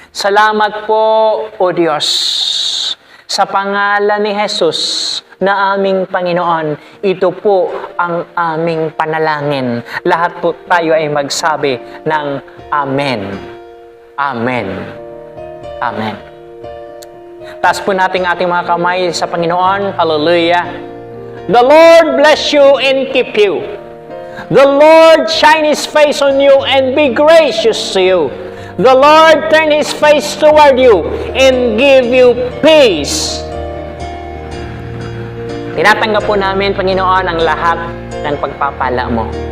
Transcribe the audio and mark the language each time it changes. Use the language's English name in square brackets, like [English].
[Filipino] Salamat po, O Diyos, sa pangalan ni Jesus na aming Panginoon. Ito po ang aming panalangin. Lahat po tayo ay magsabi ng Amen. Amen. Amen. Taas po natin ating mga kamay sa Panginoon. Hallelujah. [English] The Lord bless you and keep you. The Lord shine His face on you and be gracious to you. The Lord turn His face toward you and give you peace. [Filipino] Tinatanggap po namin, Panginoon, ang lahat ng pagpapala mo.